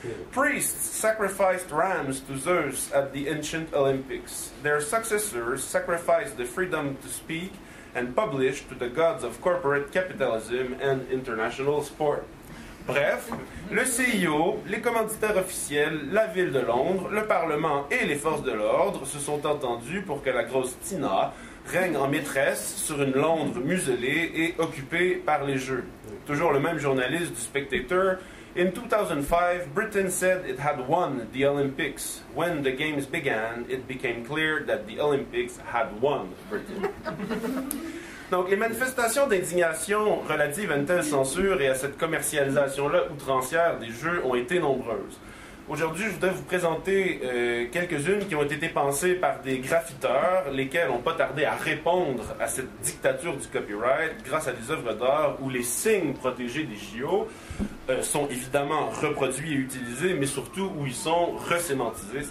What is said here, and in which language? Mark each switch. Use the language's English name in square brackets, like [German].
[English] Priests sacrificed rams to Zeus at the ancient Olympics. Their successors sacrificed the freedom to speak and publish to the gods of corporate capitalism and international sport. [French] Bref, le CIO, les commanditaires officiels, la ville de Londres, le Parlement et les forces de l'ordre se sont entendus pour que la grosse Tina règne en maîtresse sur une Londres muselée et occupée par les Jeux. Toujours le même journaliste du Spectator. [English] In 2005, Britain said it had won the Olympics. When the Games began, it became clear that the Olympics had won Britain. [French] Donc, les manifestations d'indignation relatives à une telle censure et à cette commercialisation-là outrancière des Jeux ont été nombreuses. Aujourd'hui, je voudrais vous présenter quelques-unes qui ont été pensées par des graffiteurs, lesquels n'ont pas tardé à répondre à cette dictature du copyright grâce à des œuvres d'art où les signes protégés des JO sont évidemment reproduits et utilisés, mais surtout où ils sont resémantisés.